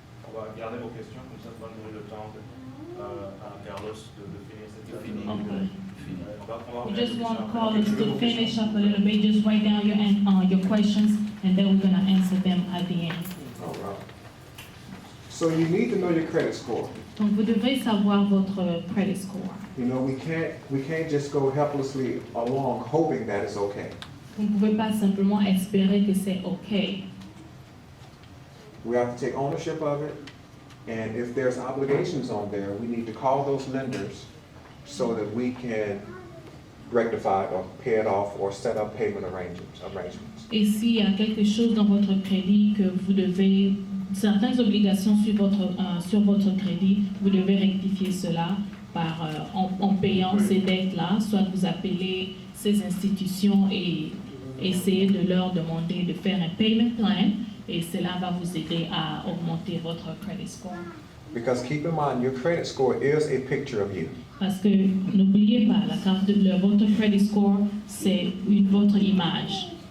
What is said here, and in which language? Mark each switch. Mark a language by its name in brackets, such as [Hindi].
[French] On va garder vos questions, comme ça ça va donner le temps à Carlos de finir cette [English] Okay. [French] On [English] We just want Carlos to finish up a little bit. Just write down your questions, and then we're gonna answer them at the end. All right. So you need to know your credit score. [French] Donc vous devrez savoir votre credit score. [English] You know, we can't just go helplessly along hoping that it's okay. [French] Vous ne pouvez pas simplement espérer que c'est OK. [English] We have to take ownership of it, and if there's obligations on there, we need to call those lenders so that we can rectify or pay it off or set up payment arrangements. [French] Et s'il y a quelque chose dans votre crédit que vous devez, certaines obligations sur votre crédit, vous devez rectifier cela. en payant ces dettes-là, soit vous appelez ces institutions et essayez de leur demander de faire un [English] payment plan [French] et cela va vous aider à augmenter votre credit score. [English] Because keep in mind, your credit score is a picture of you. [French] Parce que n'oubliez pas, la carte votre credit score, c'est votre image.